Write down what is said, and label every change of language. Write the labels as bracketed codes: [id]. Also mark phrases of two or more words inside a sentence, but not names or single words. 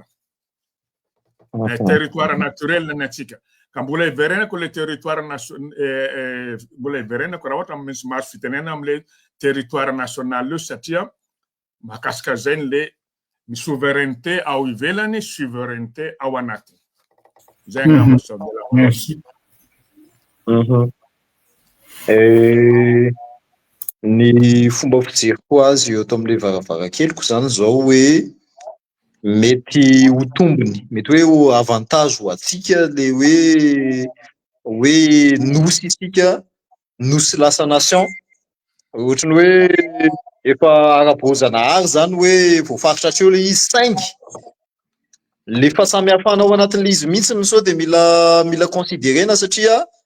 [fr] Territoire naturel [mg] ny atsika. Ka mbola iverenako le territoire mbola iverenako raha ohatra misy mahazo fitenena am'le [fr] territoire national [mg] io, satria mahakasika zay le ny souveraineté ao ivelany, souveraineté ao anatiny. Zay angamba so de la. [fr] Merci. [mg] Ny fomba fijeriko azy eo ato am'le varavarankeliko zany zao hoe mety ho tombony, mety hoe avantage ho atsika le hoe nosy isika, nosy lasa nation, ohatrany hoe efa ara-boazanahary zany hoe voafaritra hatreo le izy saingy, le fahasamihafana ao anatin'le izy mihitsy sao de mila considérena, satria